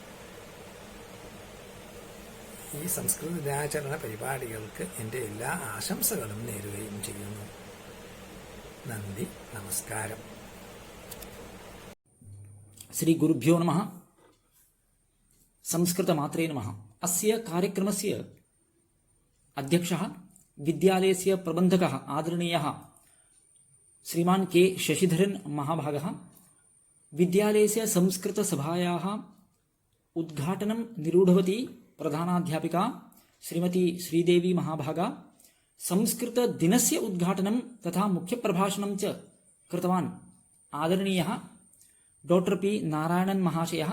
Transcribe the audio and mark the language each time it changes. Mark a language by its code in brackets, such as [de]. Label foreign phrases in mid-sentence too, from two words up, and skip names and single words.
[ml] ഈ സംസ്കൃത ദിനാചരണ പരിപാടികൾക്ക് എൻ്റെ എല്ലാ ആശംസകളും നേരുകയും ചെയ്യുന്നു. നന്ദി, നമസ്കാരം. [sa] ശ്രീ ഗുരുഭ്യോ നമഃ. സംസ്കൃതമാത്രേ നമഃ. അസ്യ കാര്യക്രമസ്യ അധ്യക്ഷः विद्यालयस्य प्रबन्धकः आदरणीयः श्रीमान् के शशिधरन् महाभागः, विद्यालयस्य संस्कृतसभायाः उद्घाटनं निरूढवती प्रधानाध्यापिका श्रीमती श्रीदेवी महाभागा, संस्कृतदिनस्य उद्घाटनं तथा मुख्यप्रभाषणं च कृतवान् आदरणीयः डॉक्टर पी नारायणन् महाशयः.